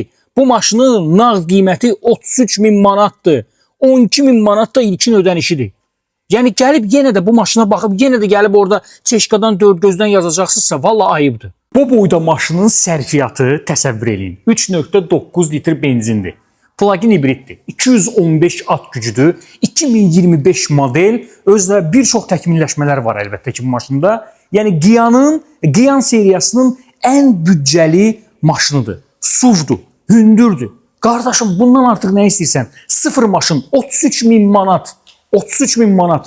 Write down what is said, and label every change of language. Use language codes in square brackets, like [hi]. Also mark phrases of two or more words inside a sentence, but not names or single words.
[az] Bu maşının nağd qiyməti 33.000 manatdır. 12.000 manat da ilkin ödənişidir. Yəni gəlib yenə də bu maşına baxıb, yenə də gəlib orada çeşkadan dörd gözdən yazacaqsınızsa, valla ayıbdır. Bu boyda maşının sərfiyyatı təsəvvür edin. 3.9 litr benzindir. Plug-in hibriddir. 215 at gücüdür. 2025 model. Özdə bir çox təkmilləşmələr var əlbəttə ki bu maşında. Yəni Qiyan seriyasının ən büdcəli maşınıdır. SUV-dur, hündürdür. Qardaşım bundan artıq nə istəyirsən? Sıfır maşın 33.000 manat. 33.000 manat.